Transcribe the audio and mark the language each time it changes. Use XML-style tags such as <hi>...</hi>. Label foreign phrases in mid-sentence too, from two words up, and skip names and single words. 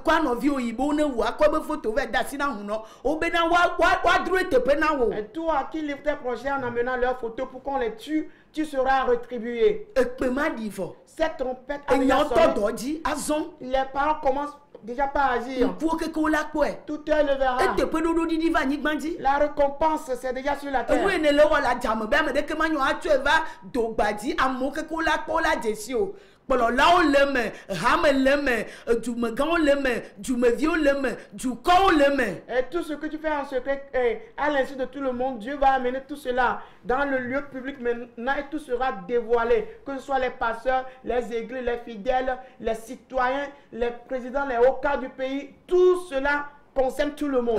<fr>Et toi qui livres tes projets en amenant leurs photos pour qu'on les tue, tu seras rétribué. Cette trompette a déjà sonné. Les parents commencent déjà pas agir. Tout œil le verra. La récompense, c'est déjà sur la terre.</fr> <ee>Kpɔlɔlawo le me, hame le me, dumegãwo le me, dumeviwo le me, dukɔwo le me.</ee> <fr>Et tout ce que tu fais en secret, à l'insu de tout le monde, Dieu va amener tout cela dans le lieu public maintenant et tout sera dévoilé. Que ce soit les pasteurs, les églises, les fidèles, les citoyens, les présidents, les hauts cadres du pays, tout cela concerne tout le monde.</fr>